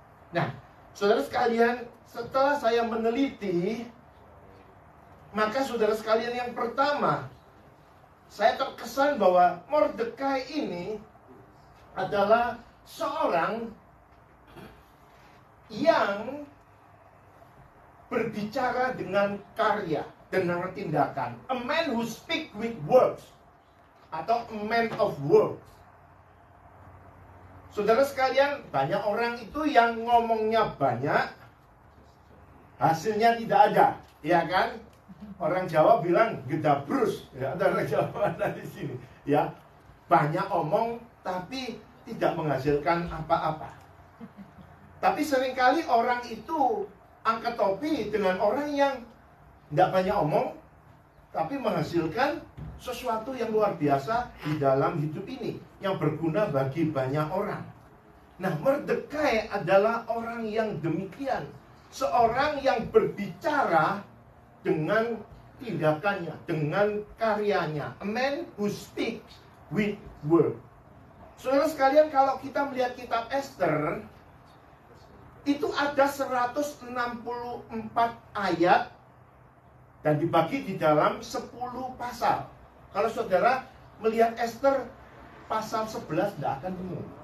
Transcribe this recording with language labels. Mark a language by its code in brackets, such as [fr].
[id] Nah, saudara sekalian, setelah saya meneliti, maka saudara sekalian, yang pertama saya terkesan bahwa Mordekai ini adalah seorang yang berbicara dengan karya, dengan tindakan. [en] A man who speak with words, atau a man of words. [id] Saudara sekalian, banyak orang itu yang ngomongnya banyak, hasilnya tidak ada, ya kan? Orang Jawa bilang gedabrus, ya, ada orang Jawa di sini, ya. Banyak omong tapi tidak menghasilkan apa-apa. Tapi seringkali orang itu angkat topi dengan orang yang tidak banyak omong, tapi menghasilkan sesuatu yang luar biasa di dalam hidup ini, yang berguna bagi banyak orang. Nah, Mordekai adalah orang yang demikian. Seorang yang berbicara dengan tindakannya, dengan karyanya. [en] A man who speaks with word. [id] Saudara sekalian, kalau kita melihat kitab Ester, itu ada 164 ayat dan dibagi di dalam 10 pasal. Kalau saudara melihat Ester pasal 11 tidak akan temu.